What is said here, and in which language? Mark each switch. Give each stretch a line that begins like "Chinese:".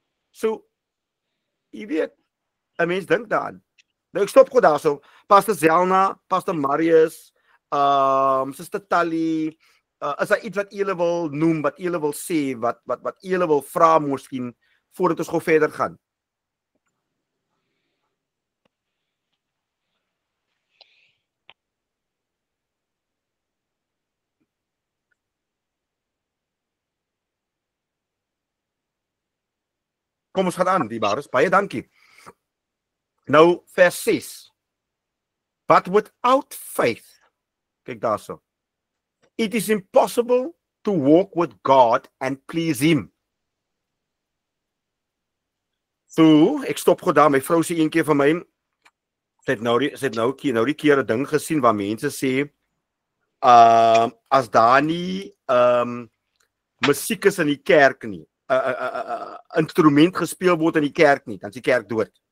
Afrikaans: So, jy weet, 'n mens dink daaraan. Nou ek stop gou daarso. Pastor Zelna, Pastor Marius, Sister Tali, is daar iets wat julle wil noem, wat julle wil sê, wat julle wil vra miskien voordat ons gou verder gaan? Kom ons gaan aan, die Baris. Baie dankie. Nou, vers 6.
English: But without faith,
Afrikaans: kyk daarso.
English: It is impossible to walk with God and please him.
Afrikaans: So, ek stop gou daar, my vrou sê een keer vir my, sy het nou die keer 'n ding gesien waar mense sê, as daar nie musiek is in die kerk nie, instrument gespeel word in die kerk nie, dan is die kerk dood.